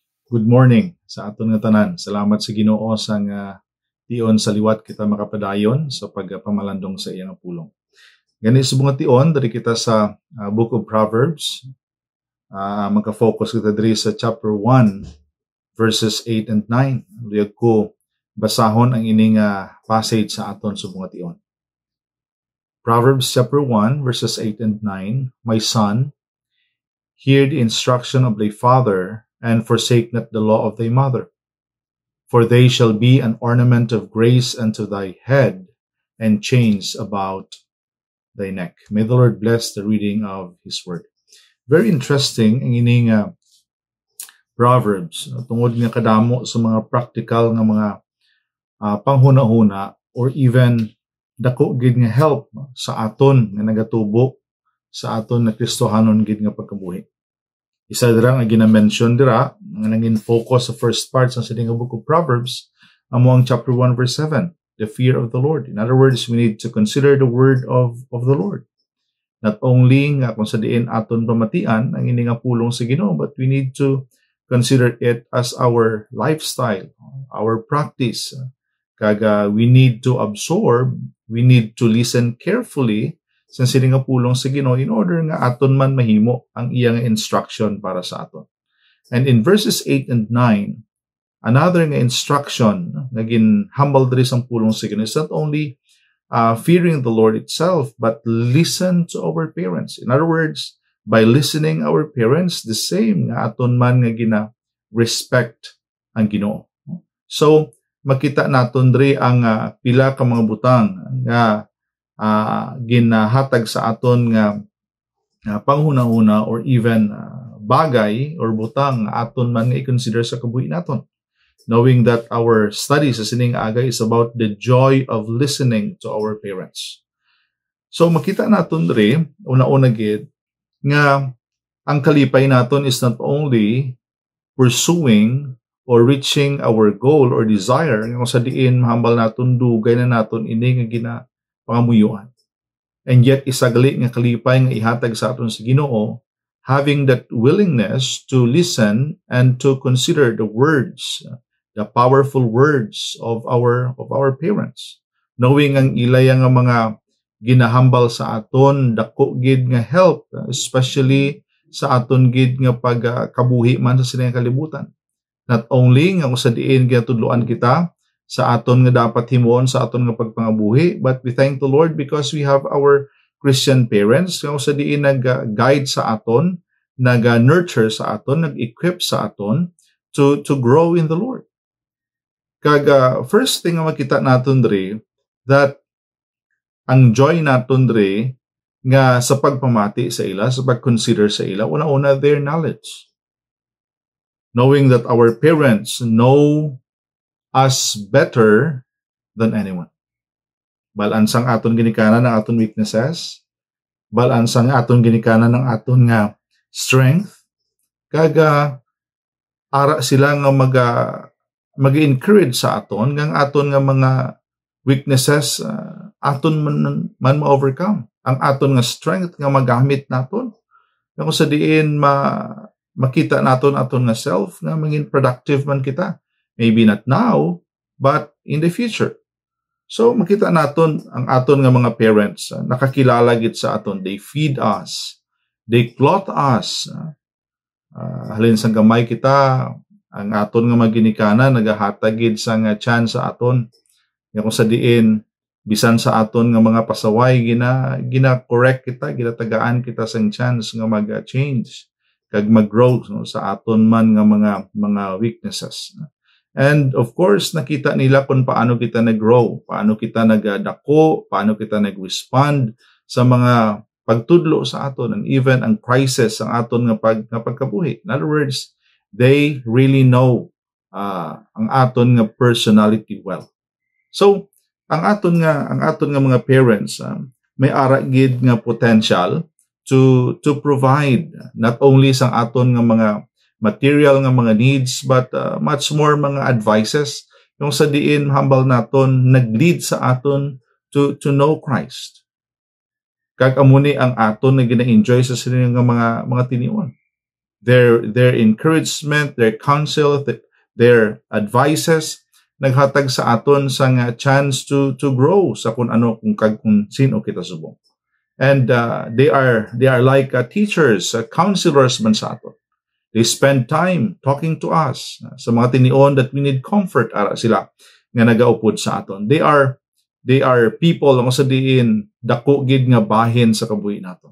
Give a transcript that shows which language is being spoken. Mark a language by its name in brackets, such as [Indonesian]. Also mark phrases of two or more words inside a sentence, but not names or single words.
[English] Good morning [Hiligaynon] sa aton nga tanan. Salamat sa Ginoo sa nga tion sa liwat kita makapadayon sa pagpamalandong sa iyang pulong. Gani sa mga tion diri kita sa Book of Proverbs. Magka-focus kita diri sa [English] chapter 1 verses 8 and 9. [Hiligaynon] Liyag ko basahon ang ining passage sa aton sa mga tion. [English] Proverbs chapter 1 verses 8 and 9. My son, hear the instruction of thy father, and forsake not the law of thy mother. For they shall be an ornament of grace unto thy head, and chains about thy neck. May the Lord bless the reading of His word. Very interesting [Hiligaynon] ang ining Proverbs. Tungod nga kadamo sa mga practical nga mga panghuna-huna [English] or even [Hiligaynon] dako gid nga help sa aton nga nagatubo sa aton na Kristohanon gid nga pagkabuhi. Isa dira nga gina-mention dira nga nangin focus sa [English] first part [Hiligaynon] sa sining book of Proverbs among [English] chapter 1 verse 7, the fear of the Lord. In other words, we need to consider the word of the Lord. Not only [Hiligaynon] nga kung sa diin aton pamatian ang ini nga pulong sa Ginoo, [English] but we need to consider it as our lifestyle, our practice. [Hiligaynon] Kaga [English] we need to absorb, we need to listen carefully [Hiligaynon] sa sining nga pulong sa Ginoo [English] in order [Hiligaynon] nga aton man mahimo ang iyang instruction para sa aton. [English] And in verses 8 and 9, another [Hiligaynon] nga instruction nga ginhambal diri sa pulong sa Ginoo [English] is not only fearing the Lord itself, but listen to our parents. In other words, by listening our parents, the same [Hiligaynon] nga aton man nga gina-respect ang Ginoo. So, makita naton diri ang pila ka mga butang nga ginahatag sa aton nga panghuna-huna [English] or even [Hiligaynon] bagay or butang aton man nga i-consider sa kabuhi naton. [English] Knowing that our study [Hiligaynon] sa sining aga [English] is about the joy of listening to our parents. [Hiligaynon] So makita naton diri una-una gid nga ang kalipay naton [English] is not only pursuing or reaching our goal or desire [Hiligaynon] nga sa diin mahambal naton dugay na naton ini nga pangamuyuan. [English] And yet [Hiligaynon] isagali nga kalipay nga ihatag sa aton sa Ginoo, [English] having that willingness to listen and to consider the words, the powerful words of our parents, [Hiligaynon] knowing ang ilay nga mga ginahambal sa aton dako gid nga help, especially sa aton gid nga pagkabuhi man sa sining kalibutan. [English] Not only [Hiligaynon] nga sa diin ginatudloan kita sa aton nga dapat himuon sa aton nga pagpangabuhi, [English] but we thank the Lord because we have our Christian parents [Hiligaynon] nga sa diin nag-guide sa aton, nag-nurture sa aton, nag-equip sa aton [English] to grow in the Lord. [Hiligaynon] Kaga [English] first thing [Hiligaynon] nga makita naton diri that ang joy naton diri nga sa pagpamati sa ila, sa pag-consider sa ila, una-una [English] their knowledge. Knowing that our parents know us better than anyone. [Hiligaynon] Balansang aton ginikanan ng aton weaknesses, balansang aton ginikanan ng aton nga strength, kaga ara sila nga mag-encourage sa aton nga aton nga mga weaknesses aton man ma-overcome. Ang aton nga strength nga magamit naton. Kung sa diin makita naton aton nga self nga maging productive man kita. [English] Maybe not now, but in the future. [Hiligaynon] So, makita naton ang aton nga mga parents, nakakilala gid sa aton. [English] They feed us. They clothe us. [Hiligaynon] Halin sang gamay kita, ang aton nga maginikanan, nagahatag gid sa nga chance sa aton. Kung sa diin, bisan sa aton nga mga pasaway, gina-correct kita, ginatagaan kita sang chance nga mag-change, kag mag-grow sa aton man nga mga weaknesses. [English] And of course, [Hiligaynon] nakita nila kung paano kita nag-grow, paano kita nagdako, paano kita nag-respond sa mga pagtudlo sa aton, [English] and even [Hiligaynon] ang crisis sa aton nga pagkabuhi. [English] In other words, they really know [Hiligaynon] ang aton nga personality [English] well. [Hiligaynon] So, ang aton nga mga parents may ara gid nga [English] potential to provide not only [Hiligaynon] sa aton nga mga material nga mga needs, [English] but much more [Hiligaynon] mga advices yung sa diin hambal naton nag-lead sa aton [English] to know Christ. [Hiligaynon] Kag amuni ang aton na gina-enjoy sa sining nga mga tinion. [English] their encouragement, their counsel, their advices, [Hiligaynon] naghatag sa aton sa nga chance [English] to grow [Hiligaynon] sa kung ano kung sino kita subong. [English] And they are like teachers, counselors man sa aton. They spend time talking to us [Hiligaynon] sa mga tinion [English] that we need comfort [Hiligaynon] ara sila nga nagaupod sa aton. [English] They are people [Hiligaynon] ang sa diin dako gid nga bahin sa kabuhi naton.